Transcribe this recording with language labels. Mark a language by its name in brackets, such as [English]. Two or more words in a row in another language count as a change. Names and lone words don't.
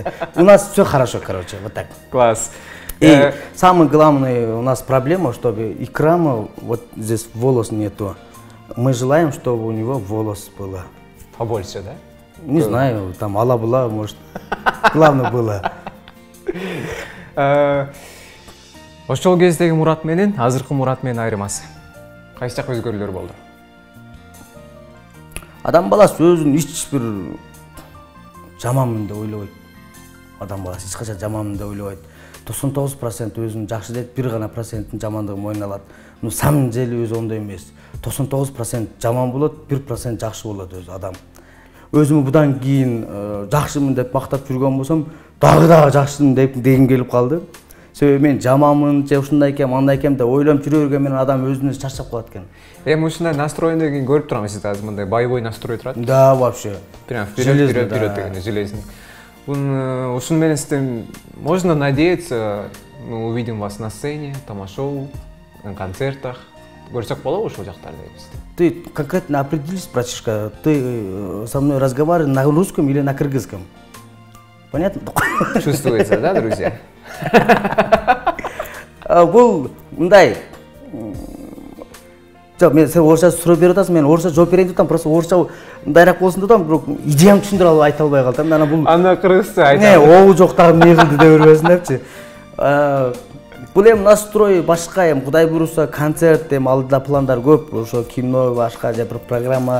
[Russian] У нас все хорошо, короче, вот так. Класс. И самое главное, у нас проблема, чтобы Икрама, вот здесь волос нету. Мы желаем, чтобы у него волос было. Побольше, да? Не знаю, там Алла была, может, главное было. [Kyrgyz] Ошол кездеги Мурат менен азыркы Мурат менен айырмасы. Кайсы жак өзгөрүүлөр болду? Адам баласы өзүн эч бир жаманмын деп ойлобойт. Адам баласы эч качан жаманмын деп ойлобойт. 99% өзүн жакшы дейт, 1 гана проценттин жамандыгын мойнуна алат. [Russian] Но самом деле [Kyrgyz] өзү ондой эмес. 99% жаман болот, 1% жакшы болот өзү адам. Өзүмө будан кийин жакшымын деп мактап жүргөн болсом, дагы жакшымын дегим келип калды. Себеби мен жаманмын, же ушундай экем, андай экем деп ойлонуп жүрө берген менен адам өзүнө чарчап калат экен. Эми ушундай настроенден кийин көрүп турам, сиз азыр мындай [Russian] боевой настрой [Kyrgyz] турат. [Russian] Да, вообще. Прям вперед деген железный. [Kyrgyz] Ушун менен сизден [Russian] можно надеяться, мы увидим вас на сцене, тома-шоу, на концертах. [Kyrgyz] Көрсөк болобу ушул жактарда? [Russian] Ты конкретно определись, братишка, ты со мной разговариваешь на русском или на кыргызском? Понятно? Чувствуется, да, друзья? [Kyrgyz] Бул мындай. Жок, мен сен орусча суроо берип атасың, мен орусча жооп берейин деп атам, просто орусча мындайраак болсун деп атам, бирок идеямды түшүндүрө албай айта албай калдым. Ана бул аны кыргызча айта. Не, оу жок дагы эмне кылды деп бербесин депчи. Бул эми настрой башка, эми Кудай буйруса концерт, эми алдыда пландар көп, ошо кино башка же бир программа.